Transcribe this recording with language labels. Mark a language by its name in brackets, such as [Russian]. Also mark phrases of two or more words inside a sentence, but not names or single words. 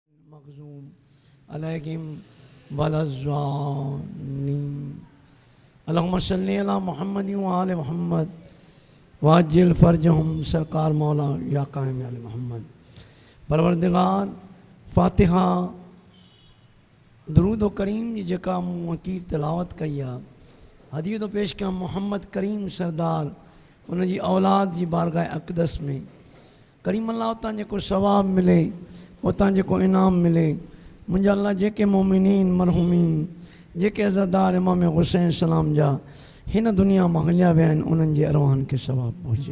[Arabic] مغضوب عليهم والضالين. اللهم صل على محمد وآل محمد وعجل فرجهم سركار مولا يا قائم آل محمد. [Sindhi] परवरदिगार फ़ातिहा दरूद व करीम जी जेका मूं वकीर तिलावत कई आहे, हदीअ तो पेश कयां मोहम्मद करीम सरदार उन जी औलाद जी बारगाह अक़दस में। करीम अल्लाह उतां जेको सवाब मिले, उतां जेको इनाम मिले, मुंहिंजा अल्लाह जेके मोमिनीन मरहूमीन जेके अज़ादार इमाम हुसैन सलाम जा हिन दुनिया मां हलिया विया आहिनि, उन्हनि जे अरवाहनि खे सवाब पहुचे।